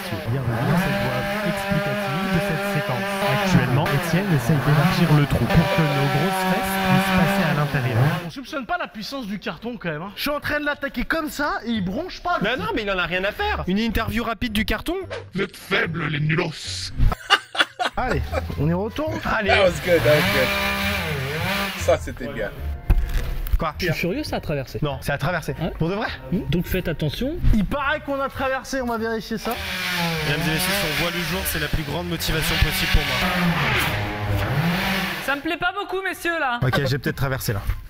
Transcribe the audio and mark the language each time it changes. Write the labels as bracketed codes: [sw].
[fr] Bienvenue dans cette voie explicative de cette séquence. Actuellement, Étienne essaye d'élargir le trou pour que nos grosses fesses puissent passer à l'intérieur. On soupçonne pas la puissance du carton quand même. Hein. Je suis en train de l'attaquer comme ça et il bronche pas. Ben non, mais il en a rien à faire. Une interview rapide du carton. Vous êtes faibles, les nulos. Allez, on y retourne. Allez. [en] That was good, that was good. [fr] Ça, c'était bien. Quoi? Je suis furieux, ça a traversé. Non, c'est à traverser. Ouais. Pour de vrai? Donc faites attention. Il paraît qu'on a traversé, on va vérifier ça. Mesdames et messieurs, si on voit le jour, c'est la plus grande motivation possible pour moi. Ça me plaît pas beaucoup, messieurs, là. Ok, j'ai peut-être traversé là.